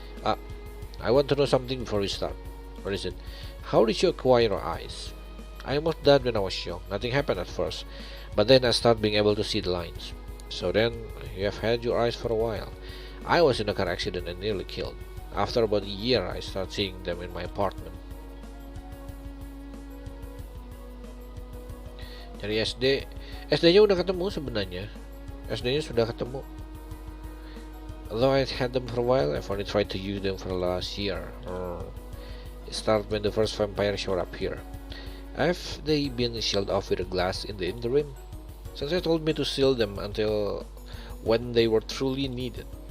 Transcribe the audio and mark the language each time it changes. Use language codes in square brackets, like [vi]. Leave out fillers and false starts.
[en] I want to know something before we start. What is it? How did you acquire your eyes? I almost died when I was young. Nothing happened at first, but then I started being able to see the lines. So then, you have had your eyes for a while. I was in a car accident and nearly killed. After about a year, I started seeing them in my apartment. [id] Dari SD-nya udah ketemu sebenarnya. SD-nya sudah ketemu. [en] Although I had them for a while, I've only tried to use them for the last year. It started when the first vampire showed up here. Have they been sealed off with a glass in the interim? Sensei told me to seal them until when they were truly needed.